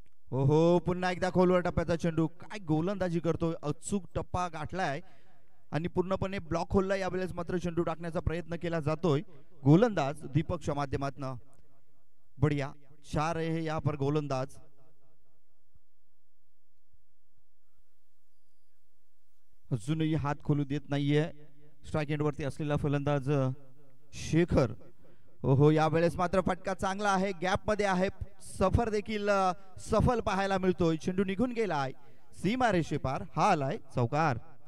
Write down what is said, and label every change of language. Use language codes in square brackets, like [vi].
[mr] हो पुन्हा एकदा खोलवर टप्प्याचा चेंडू. काय गोलंदाजी करतोय, अचूक टप्पा गाठलाय आणि पूर्णपणे ब्लॉक खोलला. यावेळेस मात्र चेंडू टाकण्याचा प्रयत्न केला जातोय. गोलंदाज दीपकच्या माध्यमातून. [hi] बढ़िया 4 है यहाँ पर गोलंदाज. [mr] अजूनही हात खोलू देत नाहीये स्ट्राइक एंड वरती असलेला फलंदाज शेखर. ओहो यावेळेस मात्र फटका चांगला आहे, गॅप मध्ये आहे. सफर देखील सफल पाहायला मिळतोय. चेंडू निघून गेलाय सीमा रेषे पार. हा आलाय चौकार.